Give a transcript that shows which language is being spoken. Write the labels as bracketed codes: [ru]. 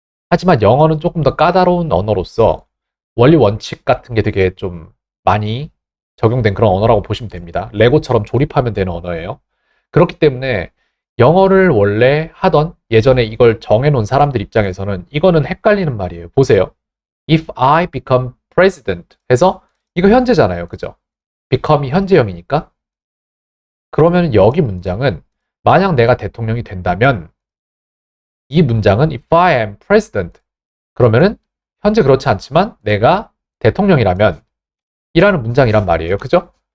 [ko] 하지만 영어는 조금 더 까다로운 언어로서 원리 원칙 같은 게 되게 좀 많이 적용된 그런 언어라고 보시면 됩니다. 레고처럼 조립하면 되는 언어예요. 그렇기 때문에 영어를 원래 하던 예전에 이걸 정해놓은 사람들 입장에서는 이거는 헷갈리는 말이에요. 보세요. [en] If I become president [ko] 해서 이거 현재잖아요. 그죠? become이 현재형이니까. 그러면 여기 문장은 만약 내가 대통령이 된다면 이 문장은 [en] if I am president [ko] 그러면은 현재 그렇지 않지만 내가 대통령이라면 이라는 문장이란 말이에요. 그죠?